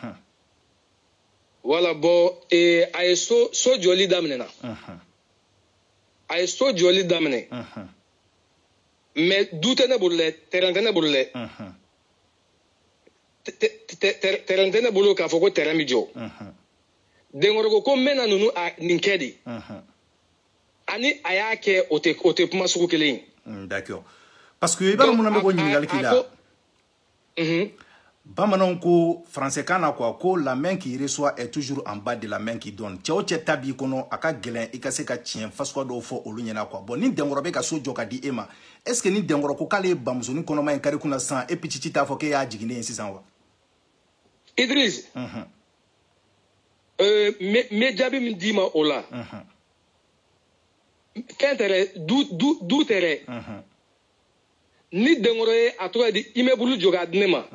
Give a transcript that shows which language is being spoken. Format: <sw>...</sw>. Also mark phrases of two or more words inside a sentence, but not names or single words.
<bm>wala bɔn a ye so jɔli daminɛna a ye so jɔli daminɛ mais du tɛ ne bolo dɛ terrain tɛ ne bolo dɛ terrain tɛ ne bolo k'a fɔ ko terrain bɛ jɔ denkɔrɔ ko n bɛna ninnu nin kɛ de ani a y'a kɛ o tɛ kuma sugu kelen ye.</bm> <fr>D'accord. Parce que</fr> <bm>i b'a dɔn mun na n bɛ k'o ɲininkali k'i la bamananw ko français kan na quoi ko</bm> <fr>la main qui reçoit est toujours en bas de la main qui donne</fr> <bm>cɛ o cɛ ta b'i kɔnɔ a ka gɛlɛn i ka se ka tiɲɛ fasuguya dɔw fɔ olu ɲɛna quoi bon ni denkɔrɔ bɛ ka so jɔ ka di e ma</bm> <fr>est ce que</fr> <bm>ni denkɔrɔ ko k'ale ye bamusonin kɔnɔma in kari kunna sisan e Pichichi t'a fɔ k'e y'a jiginnen ye sisan wa. Idriss me jaabi min d'i ma o la fɛn tɛrɛ du tɛrɛ ni denkɔrɔ ye a tɔgɔ di immeuble jɔ k'a di ne ma</bm>